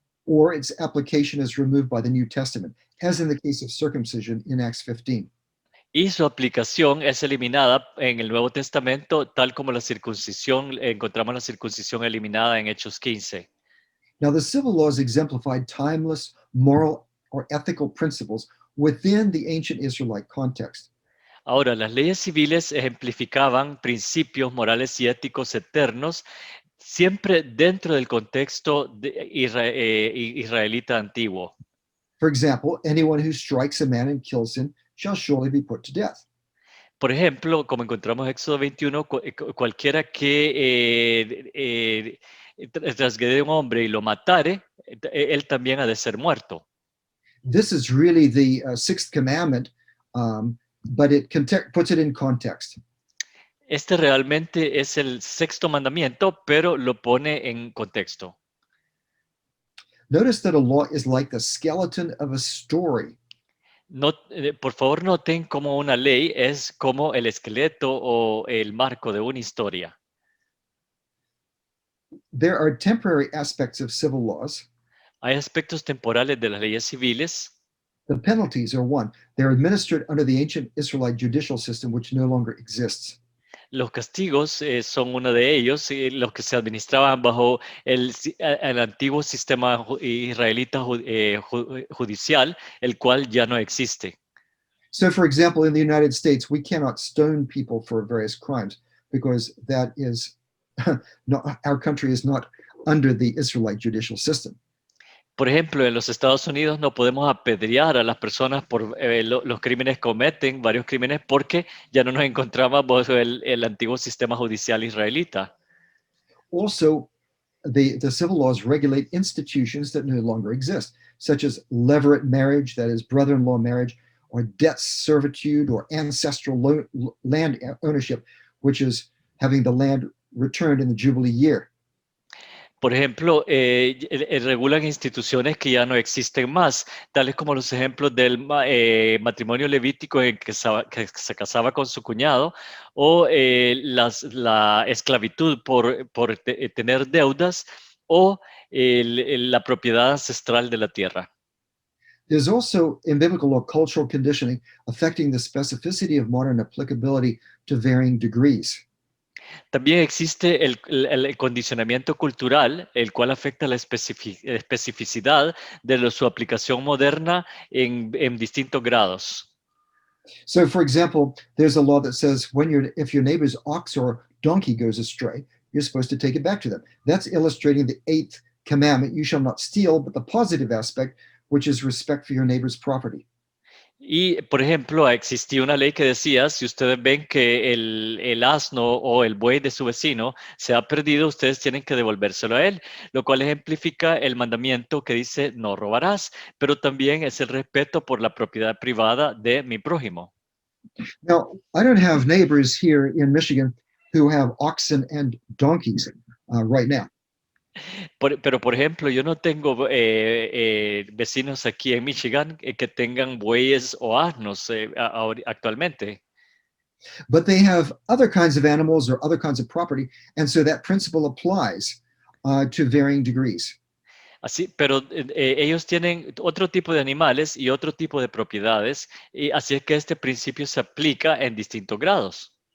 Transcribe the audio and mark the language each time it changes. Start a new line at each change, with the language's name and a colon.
English: Or its application is removed by the New Testament, as in the case of circumcision in Acts 15.
Spanish: Y su aplicación es eliminada en el Nuevo Testamento, tal como la circuncisión, encontramos la circuncisión eliminada en Hechos 15.
English: Now, the civil laws exemplified timeless moral or ethical principles within the ancient Israelite context.
Spanish: Ahora, las leyes civiles ejemplificaban principios morales y éticos eternos, siempre dentro del contexto israelita antiguo.
English: For example, anyone who strikes a man and kills him shall surely be put to death.
Spanish: Por ejemplo, como encontramos en Éxodo 21, cualquiera que transgrede a un hombre y lo matare, él también ha de ser muerto.
English: This is really the sixth commandment, but it puts it in context.
Spanish: Este realmente es el sexto mandamiento, pero lo pone en contexto.
English: Notice that a law is like the skeleton of a story.
Spanish: Por favor, noten cómo una ley es como el esqueleto o el marco de una historia.
English: There are temporary aspects of civil laws. Hay aspectos temporales de las leyes civiles. The penalties are one. They're administered under the ancient Israelite judicial system, which no longer exists.
Spanish: Los castigos son uno de ellos, los que se administraban bajo el antiguo sistema israelita judicial, el cual ya no existe.
English: So, for example, in the United States, we cannot stone people for various crimes because that is not, our country is not under the Israelite judicial system.
Spanish: Por ejemplo, en los Estados Unidos no podemos apedrear a las personas por los crímenes que cometen, varios crímenes, porque ya no nos encontramos bajo el antiguo sistema judicial israelita.
English: Also, the civil laws regulate institutions that no longer exist, such as levirate marriage, that is brother-in-law marriage, or debt servitude or ancestral land ownership, which is having the land returned in the Jubilee year.
Spanish: Por ejemplo, regulan instituciones que ya no existen más, tales como los ejemplos del matrimonio levítico en que se casaba con su cuñado, o la esclavitud por tener deudas, o la propiedad ancestral de la tierra.
English: There's also in biblical law cultural conditioning affecting the specificity of modern applicability to varying degrees.
Spanish: También existe el condicionamiento cultural, el cual afecta la especificidad de su aplicación moderna en distintos grados.
English: So, for example, there's a law that says if your neighbor's ox or donkey goes astray, you're supposed to take it back to them. That's illustrating the 8th commandment, you shall not steal, but the positive aspect, which is respect for your neighbor's property.
Spanish: Y, por ejemplo, existía una ley que decía, si ustedes ven que el asno o el buey de su vecino se ha perdido, ustedes tienen que devolvérselo a él, lo cual ejemplifica el mandamiento que dice, no robarás, pero también es el respeto por la propiedad privada de mi prójimo.
English: Now, I don't have neighbors here in Michigan who have oxen and donkeys right now.
Spanish: Pero, por ejemplo, yo no tengo vecinos aquí en Michigan que tengan bueyes o asnos actualmente.
English: But they have other kinds of animals or other kinds of property, and so that principle applies to varying degrees.
Spanish: Así, pero ellos tienen otro tipo de animales y otro tipo de propiedades, y así es que este principio se aplica en distintos grados.